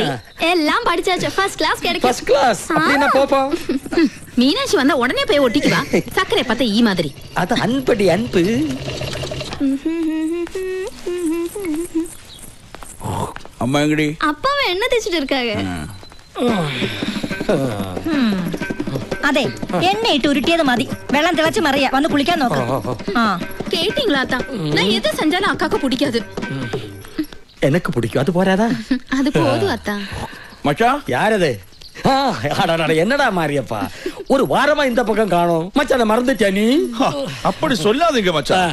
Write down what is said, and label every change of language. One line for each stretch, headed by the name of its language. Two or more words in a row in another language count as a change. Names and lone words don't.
Tamil: எல்லாம் படிச்சாச்சு.
English: first class
Tamil: கிடைக்கும்.
English: first class
Tamil: அப்படினா போப்போ. மீனாட்சி வந்தா உடனே போய் ஒட்டிக்குவா. சக்கரை பார்த்தா ஈ மாதிரி. அது அன்படி அன்பு. அம்மா எங்கடி? அப்பாவை என்ன தேய்ச்சிட்டு இருக்காங்க?
Malayalam: അതെ എണ്ണയിട്ട് ഉരുട്ടിയത് മതി. വെള്ളം തിളച്ച് മറിയാ. വന്ന് കുളിക്കാൻ നോക്ക്. ആ
Tamil: கேட்டீங்களா அத்தா? நான் எது செஞ்சாலும் அக்காக்கு பிடிக்காது. எனக்கு பிடிக்கும். அது போறாதா? அது போதும் அத்தா. மச்சான் யாரது? என்னடா மாரியப்பா, ஒரு வாரமா இந்த பக்கம் காணோம். மச்சான மறந்துட்டியா நீ? அப்படி சொல்லாதீங்க மச்சான்.